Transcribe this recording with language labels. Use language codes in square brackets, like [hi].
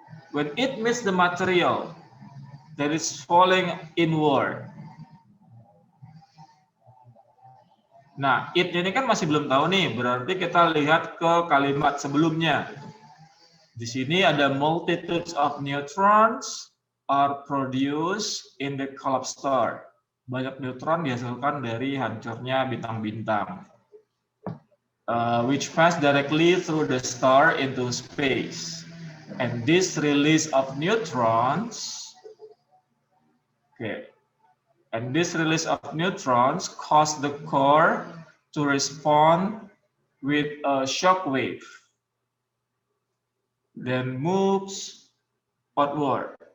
[en] When it meets the material that is falling inward. [id] Nah, it ini kan masih belum tahu nih, berarti kita lihat ke kalimat sebelumnya. Di sini ada [en] multitudes of neutrons are produced in the collapsed star. [id] Banyak neutron dihasilkan dari hancurnya bintang-bintang. [en] Which pass directly through the star into space. And this release of neutrons, okay, and this release of neutrons cause the core to respond with a shock wave, then moves outward.